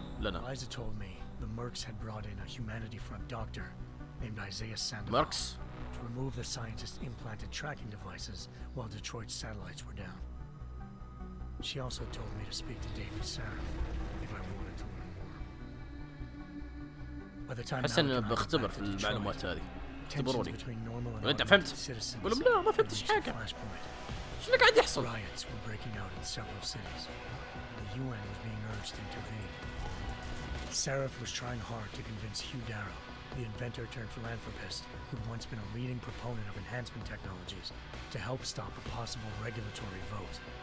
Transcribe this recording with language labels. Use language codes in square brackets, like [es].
[en] Eliza told me the mercs had brought in a Humanity Front doctor named Isaiah Sandoval Mercs? to remove the scientist's implanted tracking devices while Detroit's satellites were down. She also told me to speak to David Sarif if I wanted to learn more. By the time [ar] أحس إني بختبر في المعلومات هذه. اختبروني. [en] between normal and [ar] أنت فهمت؟ [en] citizens [ar] قول لهم لا ما فهمتش حاجة. ايش اللي قاعد يحصل؟ [en] Riots were breaking out in several cities. The UN was being urged to intervene. Seraph was trying hard to convince Hugh Darrow, the inventor turned philanthropist who'd once been a leading proponent of enhancement technologies, to help stop a possible regulatory vote.